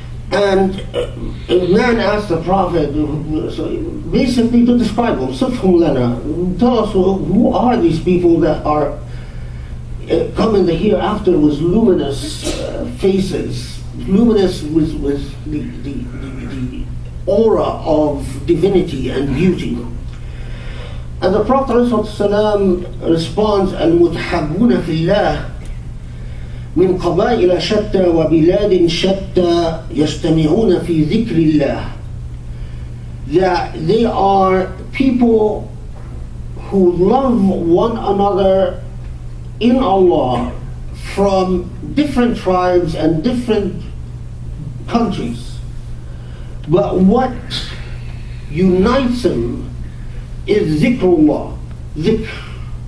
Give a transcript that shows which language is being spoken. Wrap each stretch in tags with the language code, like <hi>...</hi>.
<en>And a man asked the Prophet, so basically to describe them,</en> <ar>صفهم لنا,</ar> <en>tell us who are these people that are come in the hereafter with luminous faces, luminous with the aura of divinity and beauty. And the Prophet ﷺ responds,</en> <ar>المتحبون في الله من قبائل شتى وبلاد شتى يجتمعون في ذكر الله.</ar> <en>That they are people who love one another in Allah from different tribes and different countries. But what unites them is dhikrullah, dhikr.</en>